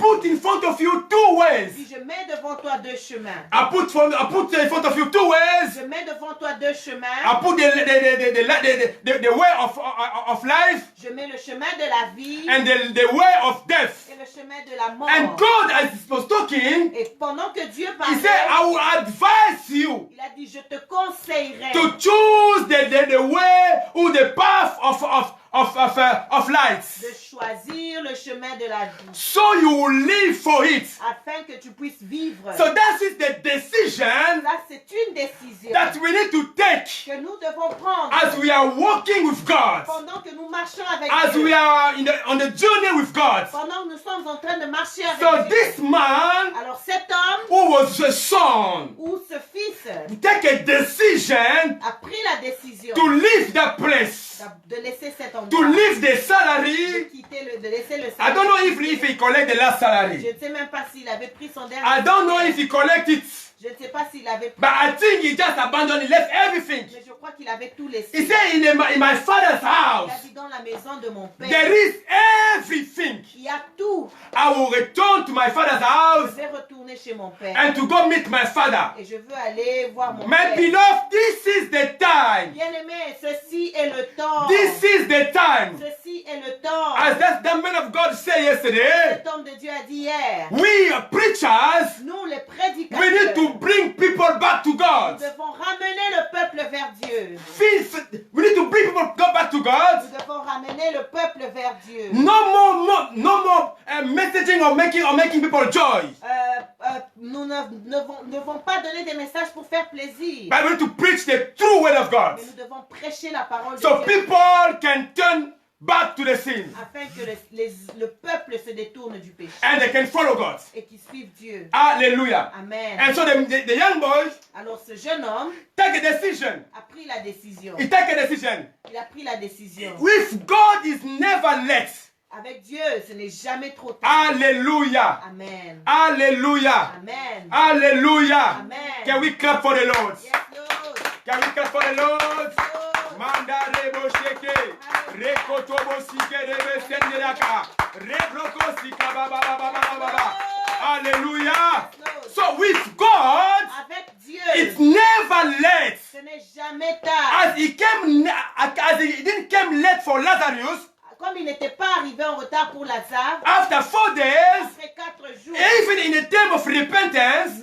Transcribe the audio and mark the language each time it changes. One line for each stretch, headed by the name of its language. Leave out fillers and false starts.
English: put in front of you two ways.
French: Si je mets devant toi deux chemins.
English: I put in front of you two ways.
French: Je mets devant toi deux chemins.
English: I put the way of life
French: Je mets le chemin de la vie
English: and the way of death.
French: et le chemin de la mort.
English: And God, as he was talking,
French: Et pendant que Dieu
English: he
French: parlait,
English: said, I will advise you
French: il a dit, je te conseillerais
English: to choose the way or the path of light,
French: de choisir le chemin de la vie
English: so you will live for it.
French: afin que tu puisses vivre.
English: So that is the decision
French: Ça, c'est une décision
English: that we need to take
French: que nous devons prendre
English: as we are walking with God,
French: pendant que nous marchons avec
English: as
French: Dieu.
English: we are on the journey with God.
French: Pendant que nous sommes en train de marcher avec
English: So
French: Dieu.
English: this man
French: Alors cet homme
English: who was the son
French: ou ce fils
English: take a decision
French: a pris la décision
English: to leave that place,
French: de laisser cet
English: to
French: endroit,
English: leave the
French: de
English: salary.
French: de laisser le
English: I don't know if he collect the last
French: Je
English: salary.
French: ne sais même pas s'il avait pris son dernier.
English: I don't know if he collect it,
French: Je ne sais pas s'il avait pris.
English: but I think he just abandoned, he left everything.
French: Mais je crois qu'il avait tout laissé.
English: He said in my father's
French: Il a
English: house,
French: dit dans la maison de mon père.
English: there is everything.
French: Il y a tout.
English: I will return to my father's
French: Je
English: house
French: vais retourner chez mon père.
English: and to go meet my father.
French: Et je veux aller voir mon
English: My beloved, this is the time.
French: Bien-aimé, ceci est le temps.
English: This is the time.
French: Ceci est le temps.
English: As that man of God said yesterday,
French: Cet homme de Dieu a dit hier.
English: we preachers,
French: Nous, les
English: we need
French: prédicateurs,
English: to bring people back to
French: nous
English: God.
French: devons ramener le peuple vers Dieu.
English: We need to bring people back to God.
French: Nous devons ramener le peuple vers Dieu.
English: No more messaging or making people joy.
French: Nous ne devons pas donner des messages pour faire plaisir.
English: But we need to preach the true word of God,
French: Mais nous devons prêcher la parole de
English: so
French: Dieu
English: people can turn back to the sin
French: afin que le peuple se détourne du péché
English: and they can follow God.
French: et qu'ils suivent Dieu.
English: Hallelujah.
French: Amen.
English: And so the young boy
French: Alors ce jeune homme
English: take a decision.
French: a pris la décision.
English: He take a decision.
French: Il a pris la décision.
English: With God is never late.
French: Avec Dieu, ce n'est jamais trop tard.
English: Hallelujah.
French: Amen.
English: Hallelujah.
French: Amen.
English: Hallelujah.
French: Amen.
English: Can we clap for the Lord? Yes, Lord. Can we clap for the Lord? Lord. Manda rebo sheke, rekotobo sike rebe sendelaka, rebloko sika ba ba ba ba ba ba ba. Hallelujah. So with God,
French: Avec Dieu,
English: it's never late.
French: ce n'est jamais tard.
English: As he didn't come late for Lazarus,
French: Comme il n'était pas arrivé en retard pour Lazare,
English: after 4 days,
French: après 4 jours,
English: even in a time of repentance,